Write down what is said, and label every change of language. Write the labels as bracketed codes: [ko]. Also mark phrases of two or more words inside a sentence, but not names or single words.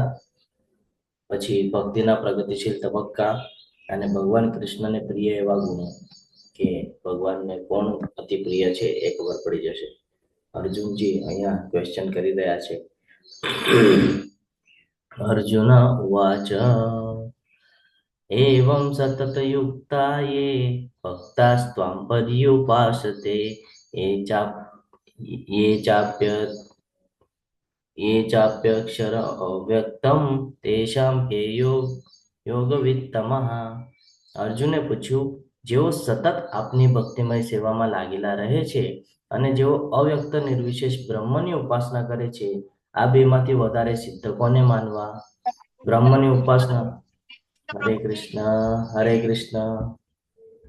[gu] પછી ભક્તિના પ્રગતિશીલ તબક્કા અને ભગવાન કૃષ્ણને પ્રિય એવા ગુણો, કે ભગવાનને કોણ અતિ પ્રિય છે એ ખબર પડી જશે. અર્જુનજી અહીંયા ક્વેશ્ચન કરી રહ્યા છે. [sa] અર્જુન ઉવાચ एवं सततयुक्ता ये भक्तास्त्वां पर्युपासते ये चाप ये चाप्य ये चाप्यक्षर अव्यक्तम तेषां के योगवित्तमः. [gu] અર્જુને પૂછ્યું, જેઓ સતત આપની ભક્તિમય સેવામાં લાગેલા રહે છે અને જેઓ અવ્યક્ત નિર્વિશેષ બ્રહ્મની ઉપાસના કરે છે, આ બેમાંથી વધારે સિદ્ધ કોને માનવા? બ્રહ્મની ઉપાસના. હરે કૃષ્ણ હરે કૃષ્ણ.